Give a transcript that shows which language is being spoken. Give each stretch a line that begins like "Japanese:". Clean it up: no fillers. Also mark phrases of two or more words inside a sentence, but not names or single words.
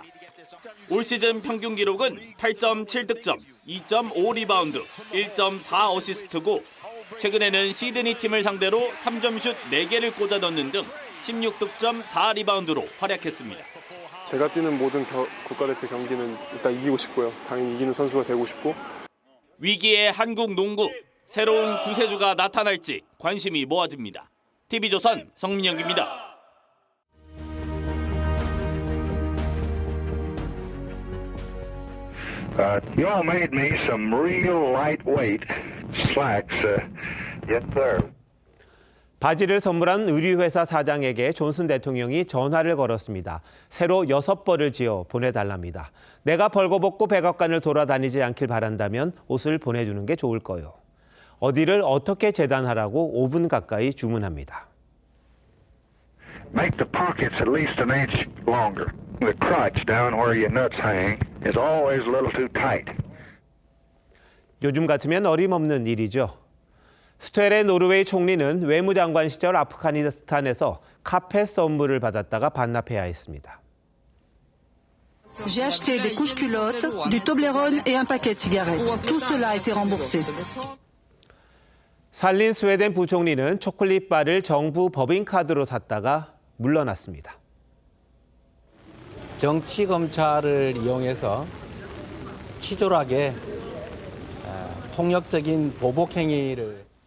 Korean: 올 시즌 평균 기록은 8.7득점, 2.5 리바운드, 1.4 어시스트고 최근에는 시드니 팀을 상대로 3점슛 4개를 꽂아 넣는 등 16득점 4리바운드로 활약했습니다. 제가 뛰는 모든 국가대표 경기는 일단 이기고 싶고요. 당연히 이기는 선수가 되고 싶고. 위기의 한국 농구, 새로운 구세주가 나타날지 관심이 모아집니다. TV조선 성민영입니다.
English: You all made me some real lightweight slacks. Yes, sir.
Korean: 바지를 선물한 의류회사 사장에게 존슨 대통령이 전화를 걸었습니다. 새로 6벌을 지어 보내달랍니다. 내가 벌거벗고 백악관을 돌아다니지 않길 바란다면 옷을 보내주는 게 좋을 거요. 어디를 어떻게 재단하라고 5분 가까이 주문합니다.
English: Make the pockets at least an inch longer. The crotch down where your nuts hang is always a little too tight.
Korean: 요즘 같으면 어림없는 일이죠. 스테레 노르웨이 총리는 외무장관 시절 아프가니스탄에서 카펫 선물을 받았다가 반납해야 했습니다.
French: J'ai acheté des couches-culottes, du Toblerone et un paquet de cigarettes. Tout cela a été remboursé.
Korean: 살린 스웨덴 부총리는 초콜릿바를 정부 법인카드로 샀다가 물러났습니다. 정치 검찰을 이용해서 치졸하게 폭력적인 보복 행위를